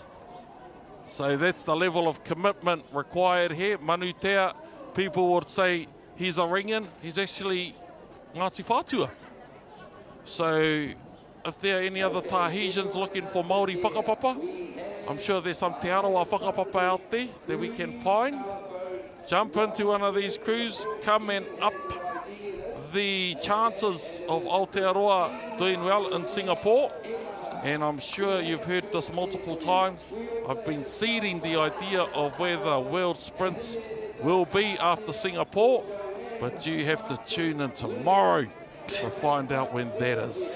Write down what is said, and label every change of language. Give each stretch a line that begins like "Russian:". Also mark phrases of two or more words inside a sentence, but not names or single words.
English: So that's the level of commitment required here. Manutea, people would say he's a ringan. He's actually Ngāti Whātua. So if there are any other Tahitians looking for
Māori: Māori whakapapa,
English: I'm sure there's some
Māori: te aroa whakapapa
English: out there that we can find. Jump into one of these crews, come and up the chances of Aotearoa doing well in Singapore. And I'm sure you've heard this multiple times. I've been seeding the idea of where the world sprints will be after Singapore, but you have to tune in tomorrow to find out when that is.